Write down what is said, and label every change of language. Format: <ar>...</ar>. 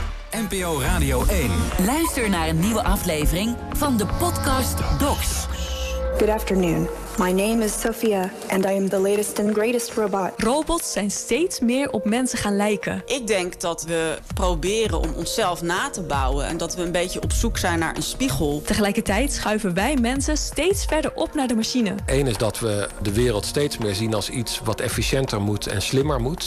<nl>NPO Radio 1. Luister naar een nieuwe aflevering van de podcast Docs.</nl> <en>Good afternoon. My name is Sophia and I am the latest and greatest robot.</en> <nl>Robots zijn steeds meer op mensen gaan lijken. Ik denk dat we proberen om onszelf na te bouwen en dat we een beetje op zoek zijn naar een spiegel. Tegelijkertijd schuiven wij mensen steeds verder op naar de machine. Eén is dat we de wereld steeds meer zien als iets wat efficiënter moet en slimmer moet.</nl>